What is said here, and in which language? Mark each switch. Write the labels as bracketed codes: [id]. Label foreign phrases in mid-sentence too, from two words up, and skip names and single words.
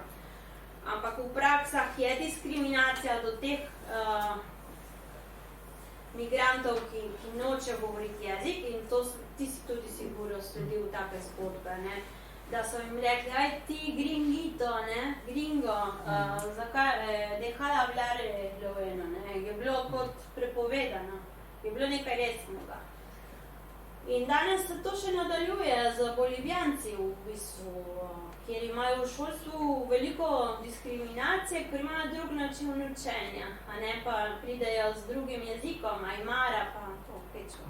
[sl] Ampak v praksah je diskriminacija do teh migrantov, ki noče govoriti jezik in to ti si tudi sigurno sledil take zgodbe, ne? Da so jim rekli, aj ti gringito, ne, gringo, zakaj, [es] deja de hablar lo bueno, [sl] ne, je bilo kot prepovedano, je bilo nekaj resnega. In danes se to še nadaljuje z Bolivijanci v bistvu, kjer imajo v šolstvu veliko diskriminacije, ker imajo drug način učenja, a ne pa pridejo z drugim jezikom, ajmara pa to pečko.